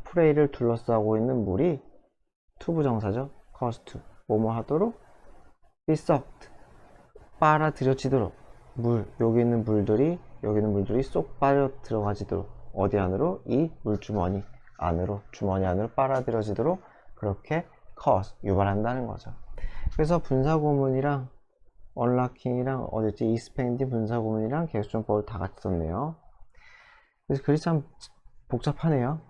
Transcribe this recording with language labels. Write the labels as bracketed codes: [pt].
[ko] 프레이를 둘러싸고 있는 물이 투부정사죠. [en] cause to, [ko] 뭐뭐 하도록 [en] be sucked, [ko] 빨아들여지도록. 물, 여기 있는 물들이 쏙 빨려 들어가지도록. 어디 안으로? 이 물주머니 안으로, 주머니 안으로 빨아들여지도록 그렇게 cause, 유발한다는 거죠. 그래서 분사구문이랑 unlocking이랑 어딨지? expanding 분사구문이랑 계수종법을 다 같이 썼네요. 그래서 글이 참 복잡하네요.